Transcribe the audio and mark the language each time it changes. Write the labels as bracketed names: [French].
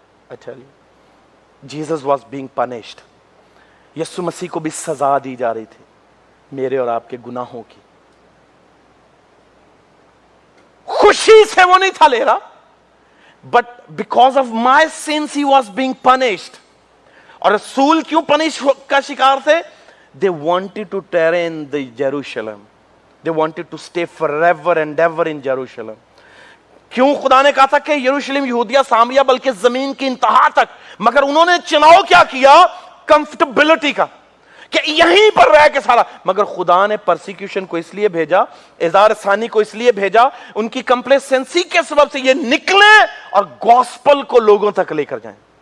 [Urdu] اچھا جی, [English] Jesus was being punished. [Urdu] یسوع مسیح کو بھی سزا دی جا رہی تھی میرے اور آپ کے گناہوں کی. خوشی سے وہ نہیں تھا لے رہا, [English] But because of my sins he was being punished. [Urdu] اور رسول کیوں پنش کا شکار تھے؟ [English] they wanted to tarry in the Jerusalem. They wanted to stay forever and ever in Jerusalem. [Urdu] کیوں خدا نے کہا تھا کہ یروشلم, یہودیہ, سامریہ, بلکہ زمین کی انتہا تک, مگر انہوں نے چناؤ کیا کیا؟ کمفرٹیبلٹی کا, کہ یہیں پر رہ کے سارا. مگر خدا نے پرسیکیوشن کو اس لیے بھیجا, اظہار ثانی کو اس لیے بھیجا, ان کی کمپلیسنسی کے سبب سے یہ نکلے اور گوسپل کو لوگوں تک لے کر جائیں.